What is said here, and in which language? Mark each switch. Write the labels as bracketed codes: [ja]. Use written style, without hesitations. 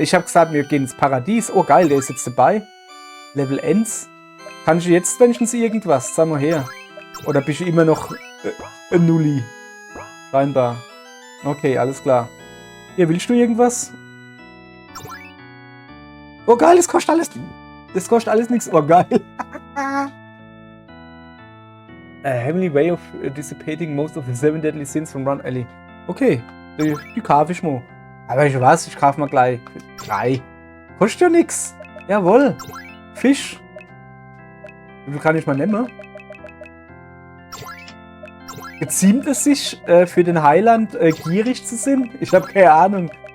[de] Ich habe gesagt, wir gehen ins Paradies. Oh, geil, der ist jetzt dabei. Level 1. Kann ich jetzt wenigstens irgendwas? Sag mal her. Oder bist du immer noch ein Nulli? Scheinbar. Okay, alles klar. Hier, willst du irgendwas? Oh, geil, das kostet alles... Das kostet alles nichts. Oh, geil. [en] A heavenly way of dissipating most of the 7 deadly sins from Run Alley. [de] Okay, die kaufe ich mal. Aber ich weiß, ich kaufe mal gleich 3. Kostet ja nix. Jawohl. Fisch. Wie viel kann ich mal nehmen? Geziemt es sich für den Heiland gierig zu sein? Ich habe keine Ahnung.